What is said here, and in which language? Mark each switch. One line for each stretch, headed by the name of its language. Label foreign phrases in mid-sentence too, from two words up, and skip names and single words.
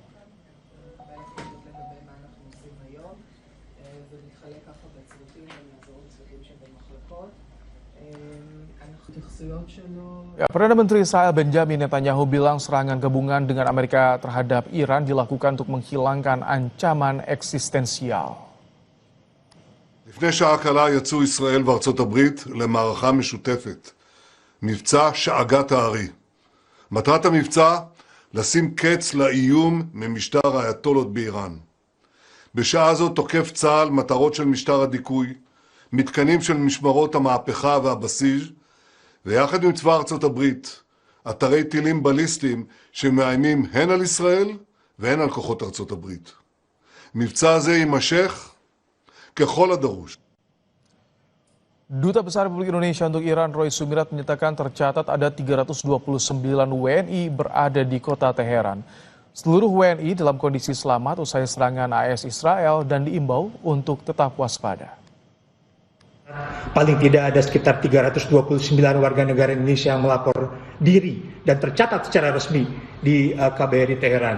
Indonesian: Ya, Perdana Menteri Israel Benjamin Netanyahu bilang serangan gabungan dengan Amerika terhadap Iran dilakukan untuk menghilangkan ancaman eksistensial.
Hebrew: לפני שעה קלה יצאו ישראל וארצות הברית למערכה משותפת, מבצע שאגת הארי. מטרת המבצע, לשים קץ לאיום ממשטר האייתולות באיראן. בשעה זו תוקף צה"ל מטרות של משטר הדיכוי, מתקנים של משמרות המהפכה והבסיס, ויחד עם צבא ארצות הברית, אתרי טילים בליסטיים שמאיימים הן על ישראל והן על כוחות ארצות הברית. מבצע זה יימשך כל עוד יידרש.
Indonesian: Duta Besar Republik Indonesia untuk Iran Roy Sumirat menyatakan tercatat ada 329 WNI berada di kota Teheran. Seluruh WNI dalam kondisi selamat usai serangan AS Israel dan diimbau untuk tetap waspada. Paling tidak ada sekitar 329 warga negara Indonesia yang melapor diri dan tercatat secara resmi di KBRI Teheran.